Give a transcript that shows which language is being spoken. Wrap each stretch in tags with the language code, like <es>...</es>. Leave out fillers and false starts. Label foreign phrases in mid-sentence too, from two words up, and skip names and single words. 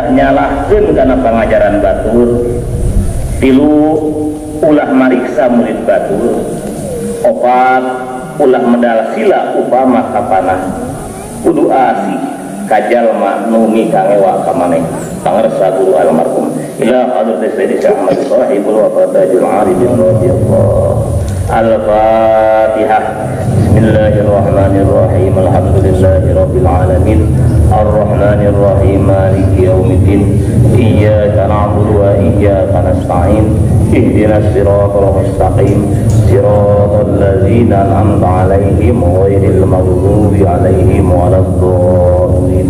<su>nyalahkeun kana pangajaran batur, tilu ulah mariksa murid batur, opat ulah medal sila upama kapanah, kudu asih kajalma nu mikangewa ka maneh pangarsa guru almarhum</su> <ar>إلى حضرة</ar> <su>Sayyidi Ahmad Shahibul Wafa Tajul Arifin radhiyallahu.</su> <ar>Al-Fatihah. بسم الله الرحمن الرحيم. الحمد لله رب العالمين. الرحمن الرحيم. مالك يوم الدين. إياك نعبد وإياك نستعين. اهدنا الصراط المستقيم. صراط الذين أنعمت عليهم غير المغضوب عليهم ولا الضالين.</ar>